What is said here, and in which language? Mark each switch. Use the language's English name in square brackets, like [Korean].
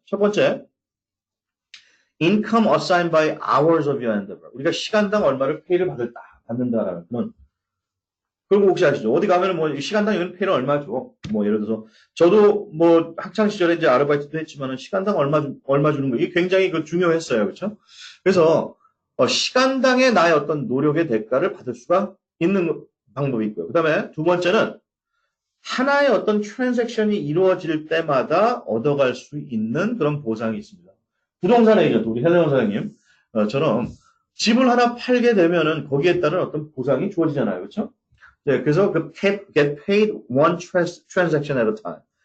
[Korean] 첫 번째, [English] income assigned by hours of your endeavor. [Korean] 우리가 시간당 얼마를 페이를 받는다라는 그런. 그리고 혹시 아시죠? 어디 가면은 뭐 시간당 이런 페이를 얼마 줘? 뭐 예를 들어서 저도 뭐 학창 시절에 이제 아르바이트도 했지만은 시간당 얼마 주는 거 이게 굉장히 중요했어요, 그렇죠? 그래서 시간당의 나의 어떤 노력의 대가를 받을 수가 있는 방법이 있고요. 그다음에 두 번째는 하나의 어떤 트랜잭션이 이루어질 때마다 얻어갈 수 있는 그런 보상이 있습니다. 부동산 에이전트, 우리 헬레원 사장님처럼 집을 하나 팔게 되면은 거기에 따른 어떤 보상이 주어지잖아요. 그렇죠? 네, 그래서 [English] get paid one transaction at a time.